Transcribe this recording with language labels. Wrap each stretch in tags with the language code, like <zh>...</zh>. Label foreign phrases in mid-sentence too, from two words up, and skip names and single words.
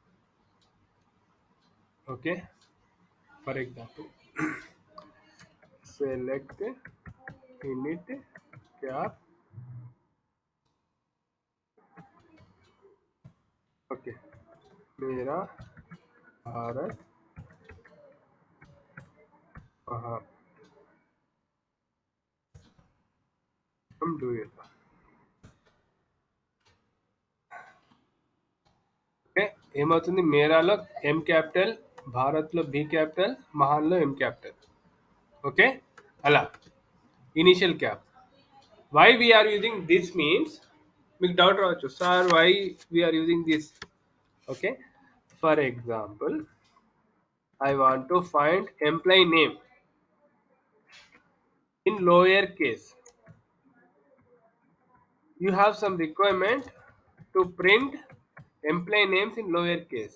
<en>OK, for example select initcap. ఓకే,</en> <hi>मेरा भारत महान</hi> <en>from dual.</en> <te>ఓకే, ఏమవుతుంది? మేరాలో ఎం క్యాపిటల్, భారత్లో బి క్యాపిటల్, మహాన్లో ఎం క్యాపిటల్. ఓకే, అలా</te> <en>initial cap. why we are using this means,</en> <te>మీకు డౌట్ రావచ్చు,</te> <en>sir why we are using this. OK, for example I want to find employee name in lower case. You have some requirement to print employee names in lower case.</en>